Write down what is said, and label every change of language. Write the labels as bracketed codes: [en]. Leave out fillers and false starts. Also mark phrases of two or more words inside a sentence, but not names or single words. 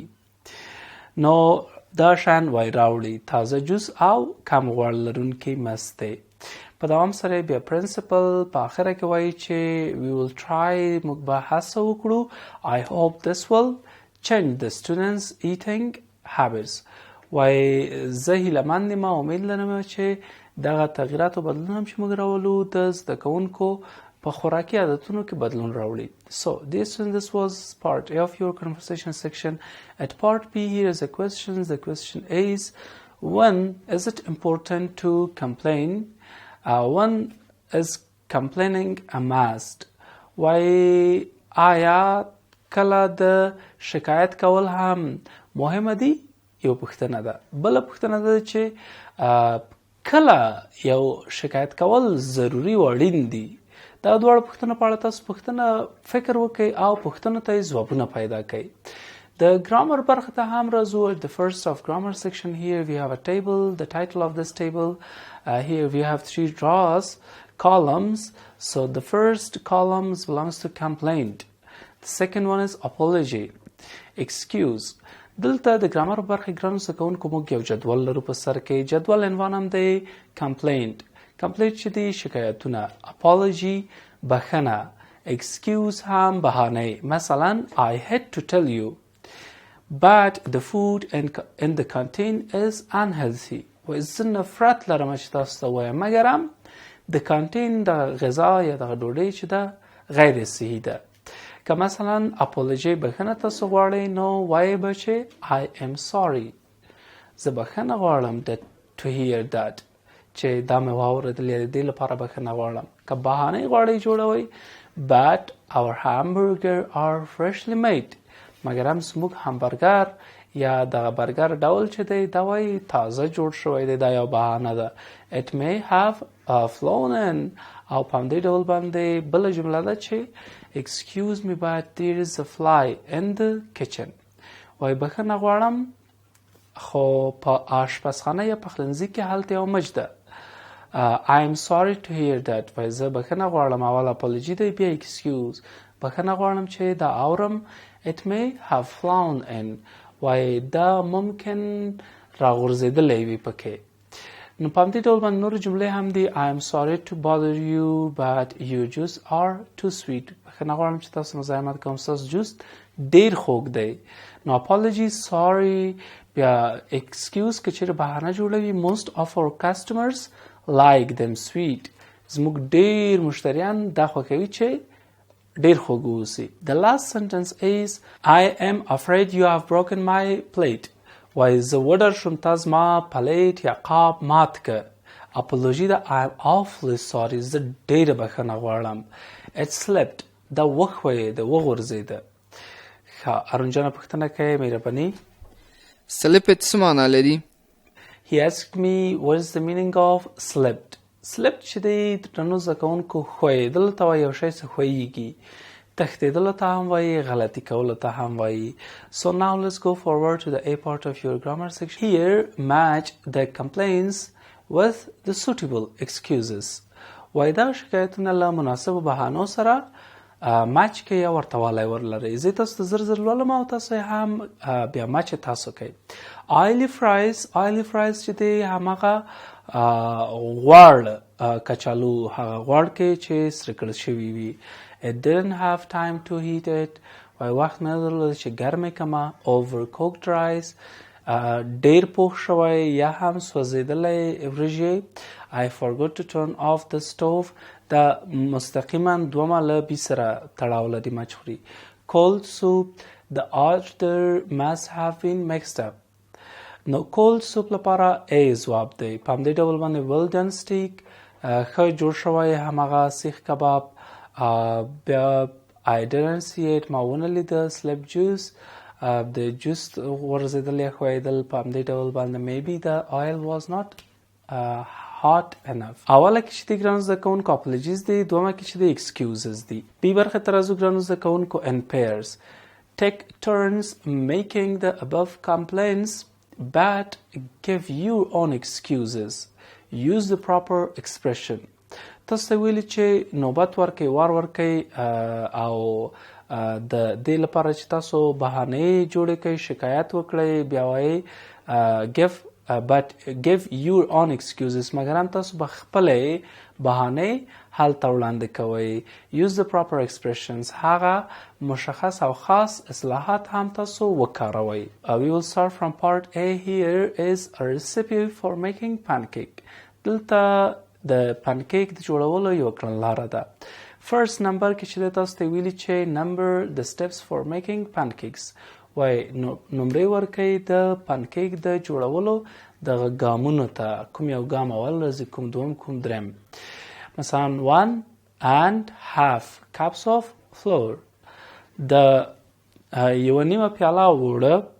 [ps] نو دا شان وای راوړي تازه جوس او کم غوړ لرونکي مستې. په دوام سره بیا پرنسپل په آخره کې وایي چې [en] we will try [ps] موږ به هڅه وکړو. [en] I hope this will change the students eating habits. [ps] وای زه هیلهمند یم او امید لرم چې دغه تغییرات او بدلون هم چې موږ راولو د زده کوونکو په خوراکي عادتونو کې بدلون راوړي. [en] So dear students, this was part A of your conversation section. At part B here is the questions. The question is, when is it important to complain? When is complaining a must? [ps] وای آیا کله د شکایت کول هم مهمه دي؟ یو پوښتنه ده. بله پوښتنه ده چې کله یو شکایت کول ضروري و اړین دي. دا دواړه پوښتنه په اړه تاسو پوښتنه فکر وکړئ او پوښتنو ته یې ځوابونه پیدا کړئ. د ګرامر برخه ته هم راځو. [en] The first of grammar section here we have a table. The title of this table here we have 3 rows, columns. So the first column belongs to complaint. The second one is apology, excuse. [ps] دلته د ګرامر برخه ګرانو زده کوونکو موږ یو جدول لرو په سر کې. جدول عنوان هم دی complaint. complaint چې دی شکایتونه، apology بخنه، excuse هم بهانه. [en] مثلا I had to tell you but the food in the canteen is unhealthy. [ps] و زه نفرت لرم چې تاسو ته وایم مګرم د کانتین د غذا یا د ډوډۍ چې ده غیر صحي ده. که مثلا apology بخنه تاسو غواړئ نو وایئ به چې I am sorry. زه بخنه غواړم [en] to hear that [ps] چې دا مې واورېدل د دې لپاره بخنه غواړم. که بهانه غواړئ جوړوئ [en] but our hamburger are freshly made. [ps] مګر هم زموږ همبرګر یا دغه برګر ډول چې دی دا وایي تازه جوړ شوی دی. دا یو بهانه ده. [en] It may have flown in [ps] او په همدې ډول باندې بله جمله ده چې [en] excuse me but there is a fly in the kitchen. [ps] وایي بخښنه غواړم خو په آشپزخانه یا پخلنځي کې هلته یو مچ ده. [en] I am sorry to hear that. [ps] وایي زه بخښنه غواړم. اول apology دی بیا excuse. بخښنه غواړم چې دا اورم. [en] It may have flown in. [ps] وایي دا ممکن راغورځېدلی وي پکې. نو په همدې ډول باندې نورې جملې هم دي. [en] I am sorry to bother you but your juice are too sweet. [ps] بخښنه غواړم چې تاسو مزاحمت کوم، ستاسو جوس ډېر خوږ دی. نو [en] apology، sorry، [ps] بیا excuse که چېرې بهانه جوړوي. [en] Most of our customers like them sweet. [ps] زموږ ډېر مشتریان دا خوښوي چې ډېر خوږ اوسي. [en] The last sentence is I am afraid you have broken my plate. [ps] وایي زه وډر شوم تا زما پلیټ یا قاب مات که. apology دا [en] I'm awfully sorry [ps] زه ډېره بخښنه غواړم. [en] It slipped [ps] دا وښویېده وغورځېده. ښه ارون جانه پوښتنه کوي مهرباني. سلپت څه معنا لري؟ [en] He asked me what is the meaning of slipped. [ps] Slipped چې دی د درنو زده کوونکو ښویېدلو ته وایي یو شی څه ښویېږي. تښتېدلو ته هم وایي غلطي کولو ته هم وایي. [en] So now let's go forward to the A part of your grammar section. Here match the complaints with the suitable excuses. [ps] وایي دا شکایتونه له مناسبو بهانو سره مچ کې یا ورته والی ورلرئ. زه تاسو ته زر زر لولم او تاسو هم بیا مچ تاسو کوئ. [en] oily fries [ps] چې دی هماغه غوړ کچالو هغه غوړ کې چې سره کړل شوي وي. [en] It didn't have time to heat it. [ps] وایي وخت نه درلود چې ګرمې کړمه. [en] Overcooked rice [ps] ډېر پوخ شوی یا هم سوځېدلی وریژې. [en] I forgot to turn off the stove. [ps] دا مستقیما دومه له بي سره تړاو لري مچ خوري. [en] Cold soup. The order must have been mixed up. [ps] نو [en] cold soup [ps] لپاره A ځواب دی. په همدې ډول باندې [en] well done steak [ps] ښه جوړ شوی هماغه سیخ کباب. بیا [en] I didn't see it [ps] ما ونه لیده. [en] slip juice [ps] د جوس ورزیدل یا ښویېدل په همدې ډول باندې [en] maybe the oil was not hot enough. [ps] اوله کې چې دی ګرانو زده کوونکو apologies دی. دومه کې چې دی excuses دی. بي برخې ته راځو ګرانو زده کوونکو [en] in pairs. Take turns making the above complaints but give your own excuses. Use the proper expression. [ps] تاسو ته ویلي چې نوبت ورکوئ وار ورکوئ او د دې لپاره چې تاسو بهانې جوړې کړئ شکایت وکړئ بیا وایئ [en] give your own excuses [ps] مګر هم تاسو به خپلې بهانې هلته وړاندې کوئ. [en] use the proper expressions [ps] هغه مشخص او خاص اصلاحات هم تاسو وکاروئ. [en] we will start from part A. Here is a recipe for making pancake. [ps] دلته د پنکیک د جوړولو یو کړنلاره ده. [en] first number [ps] کې چې تاسو ته ویلي چې نمبر د [en] steps for making pancakes [ps] وایي نمرې ورکوي د پنکیک د جوړولو دغه ګامونو ته. کوم یو ګام اول راځي کوم دوم کوم دریم. مثلا 1.5 [en] cups of flour [ps] د یوه نیمه پیاله اوړه.